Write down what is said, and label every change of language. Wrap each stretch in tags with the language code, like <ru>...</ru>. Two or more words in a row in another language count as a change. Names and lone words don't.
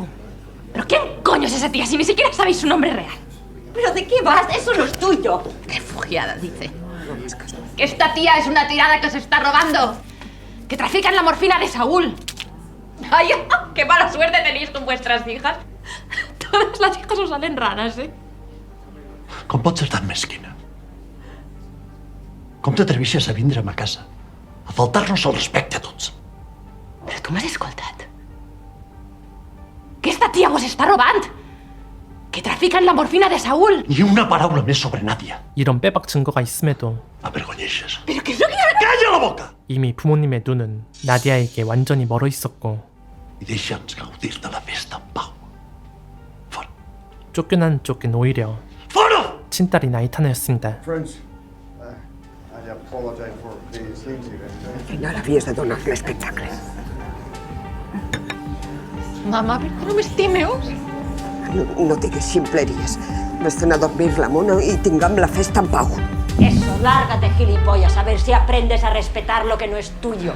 <es>¿Pero quién coño es esa tía si ni siquiera sabéis su nombre real? ¿Pero de qué vas? Eso no es tuyo. Refugiada, dice. Que esta tía es una tirada que os está robando. Que trafica en la morfina de Saúl. ¡Ay, qué mala suerte tenéis con vuestras hijas! Todas las hijas os salen raras, ¿eh?</es> <ca>Com pots ser tan mesquina? Com t'atreveixes a vindre a ma casa? A faltar-nos el respecte a tots? Però tu m'has escoltat? Que esta tia vos està robant! Que trafica en la morfina de Saúl! Ni una paraula més sobre Nadia.</ca> <ko>이런 빼박 증거가 있음에도</ko> <ca>Avergonyeixes. Però què és lo que... Calla la boca!</ca> <ko>이미 부모님의 눈은 나디아에게 완전히 멀어 있었고</ko> <ca>i deixa'ns gaudir de la festa en pau.</ca> <ko>쫓겨나는 쪽은 오히려 친딸인 아이타나였습니다.</ko> <en>Friends, I apologize for these incidents.</en> <ca>Al final havies de donar l'espectacle. Mamá, ¿pero no me estimeu? No digues ximpleries. Vés-te'n a dormir la mona i tinguem la festa en pau.</ca> <es>Eso, lárgate, gilipollas, a ver si aprendes a respetar lo que no es tuyo.</es>